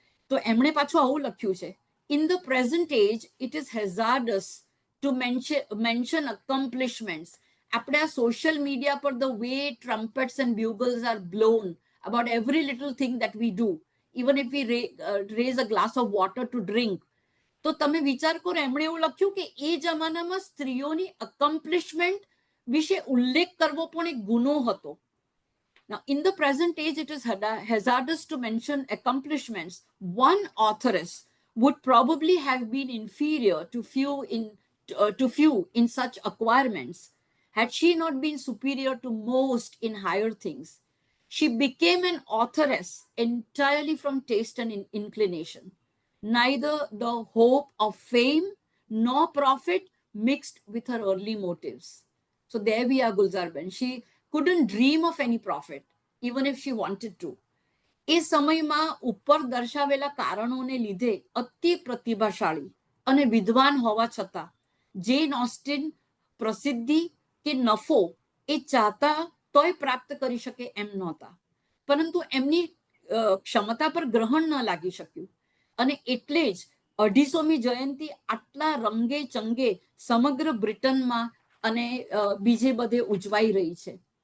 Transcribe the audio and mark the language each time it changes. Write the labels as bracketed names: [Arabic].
[Gujarati] તો એમણે પાછું આવું લખ્યું છે, [English] in the present age it is hazardous to mention accomplishments. [Gujarati] આપણે આ સોશિયલ મીડિયા પર [English] the way trumpets and bugles are blown about every little thing that we do, even if we raise a glass of water to drink. [Gujarati] તો તમે વિચાર કરો, એમણે એવું લખ્યું કે એ જમાનામાં સ્ત્રીઓની અકમ્પ્લિશમેન્ટ વિશે ઉલ્લેખ કરવો પણ એક ગુનો હતો. [English] Now, in the present age, it is hazardous to mention accomplishments. One authoress would probably have been inferior to few in such acquirements, had she not been superior to most in higher things. She became an authoress entirely from taste and inclination. Neither the hope of fame nor profit mixed with her early motives. So there we are, Gulzarben. She couldn't dream of any profit, even if she wanted to. [Gujarati] એ સમયમાં ઉપર દર્શાવેલા કારણોને લીધે અતિ પ્રતિભાશાળી અને વિદ્વાન હોવા છતાં જેન ઓસ્ટિન પ્રસિદ્ધિ કે નફો એ ચાહતા તોય પ્રાપ્ત કરી શકે એમ નહોતા, પરંતુ એમની ક્ષમતા પર ગ્રહણ ન લાગી શક્યું અને એટલે જ 250મી જયંતિ આટલા રંગે ચંગે સમગ્ર બ્રિટનમાં અને બીજે બધે ઉજવાઈ રહી છે.